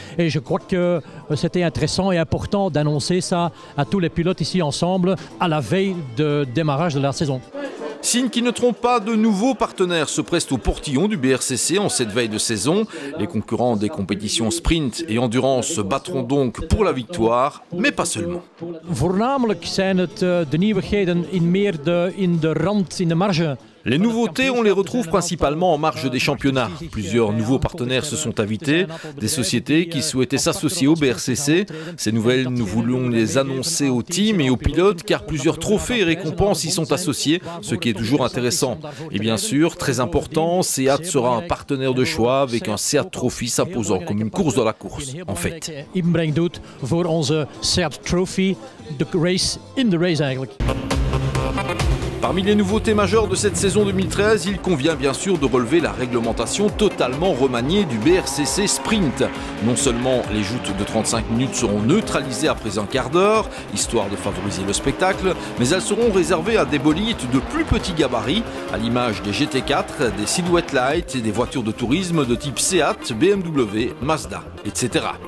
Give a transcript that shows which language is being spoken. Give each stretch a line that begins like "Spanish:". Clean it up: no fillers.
French: Et je crois que c'était intéressant et important d'annoncer ça à tous les pilotes ici ensemble à la veille de démarrage de la saison. Signe qui ne trompe pas, de nouveaux partenaires se prestent au portillon du BRCC en cette veille de saison. Les concurrents des compétitions sprint et endurance se battront donc pour la victoire, mais pas seulement.
Dutch: Voornamelijk zijn het de nieuwigheden in de rand, in de marge.
French: Les nouveautés, on les retrouve principalement en marge des championnats. Plusieurs nouveaux partenaires se sont invités, des sociétés qui souhaitaient s'associer au BRCC. Ces nouvelles, nous voulons les annoncer aux teams et aux pilotes car plusieurs trophées et récompenses y sont associés, ce qui est toujours intéressant. Et bien sûr, très important, SEAT sera un partenaire de choix avec un SEAT Trophy s'imposant comme une course dans la course, en fait.
Dutch: Inbreng doet voor onze SEAT Trophy, de
English: race in the race
Dutch: eigenlijk.
French: Parmi les nouveautés majeures de cette saison 2013, il convient bien sûr de relever la réglementation totalement remaniée du BRCC Sprint. Non seulement les joutes de 35 minutes seront neutralisées après un quart d'heure, histoire de favoriser le spectacle, mais elles seront réservées à des bolides de plus petits gabarits, à l'image des GT4, des Silhouette Light et des voitures de tourisme de type SEAT, BMW, Mazda, etc.